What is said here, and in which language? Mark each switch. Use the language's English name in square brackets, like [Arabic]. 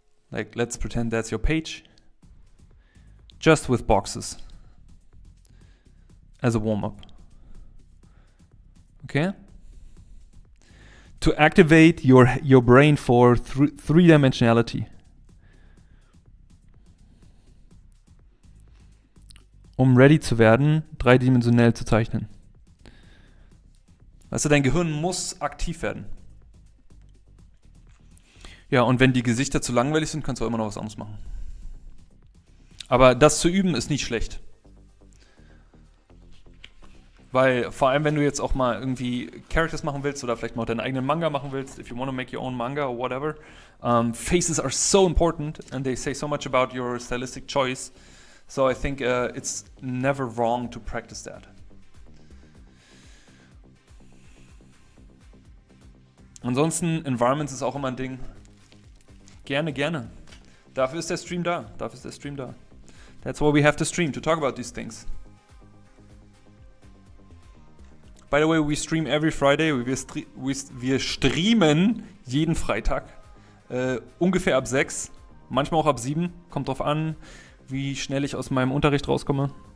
[English] Like, let's pretend that's your page. Just with boxes. As a warm-up. Okay? To activate your brain for three-dimensionality. [German] Um ready zu werden, dreidimensionell zu zeichnen. Weißt du, dein Gehirn muss aktiv werden. Ja, und wenn die Gesichter zu langweilig sind, kannst du auch immer noch was anderes machen. Aber das zu üben ist nicht schlecht. Weil vor allem, wenn du jetzt auch mal irgendwie Characters machen willst [English] oder vielleicht mal deinen eigenen Manga machen willst, if you want to make your own manga or whatever, faces are so important and they say so much about your stylistic choice. So I think it's never wrong to practice that. [German] Ansonsten, Environments ist auch immer ein Ding. Gerne, gerne. Dafür ist der Stream da. [English] That's why we have to stream, to talk about these things. By the way, we stream every Friday. [German] Wir streamen jeden Freitag. Ungefähr ab 6. Manchmal auch ab 7. Kommt drauf an, wie schnell ich aus meinem Unterricht rauskomme.